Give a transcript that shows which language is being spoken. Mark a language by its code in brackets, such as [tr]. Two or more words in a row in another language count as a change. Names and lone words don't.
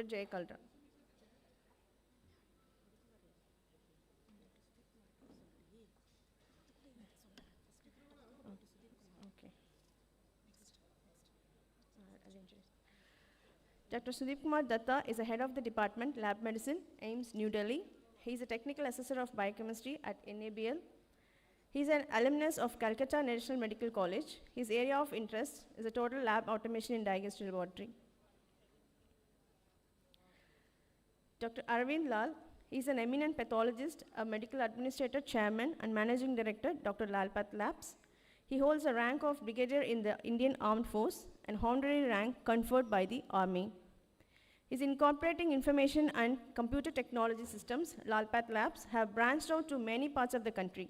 [en] Jay Kaldra. Dr. Sudhir Kumar Datta is the head of the department, Lab Medicine, AIIMS, New Delhi. He is a technical assessor of biochemistry at NABL. He is an alumnus of Calcutta National Medical College. His area of interest is a total lab automation in diagnostic laboratory. Dr. Arvind Lal, he is an eminent pathologist, a medical administrator, chairman, and managing director, Dr. Lalpath Labs. He holds the rank of brigadier in the Indian Armed Force and honorary rank conferred by the Army. His incorporating information and computer technology systems, Lalpath Labs, have branched out to many parts of the country.